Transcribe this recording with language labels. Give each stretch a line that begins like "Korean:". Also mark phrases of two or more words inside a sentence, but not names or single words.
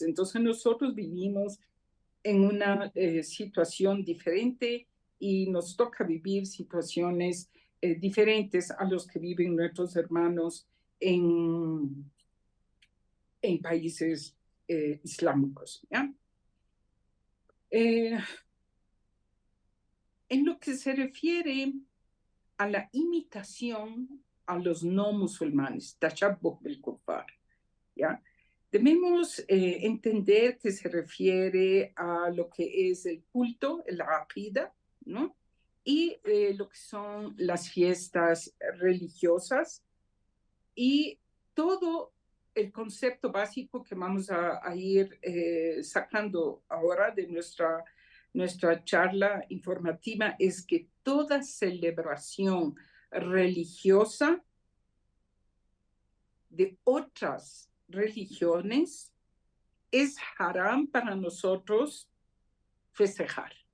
Spanish: Entonces nosotros vivimos en una situación diferente y nos toca vivir situaciones diferentes a los que viven nuestros hermanos en países islámicos, ¿ya? En lo que se refiere a la imitación a los no musulmanes,
Arabic: تشبه بالكفار, ¿ya?
Spanish: Debemos entender que se refiere a lo que es el culto, la aqida, ¿no? Y lo que son las fiestas religiosas, y todo el concepto básico que vamos a ir sacando ahora de nuestra charla informativa es que toda celebración religiosa de otras religiones es haram para nosotros festejar.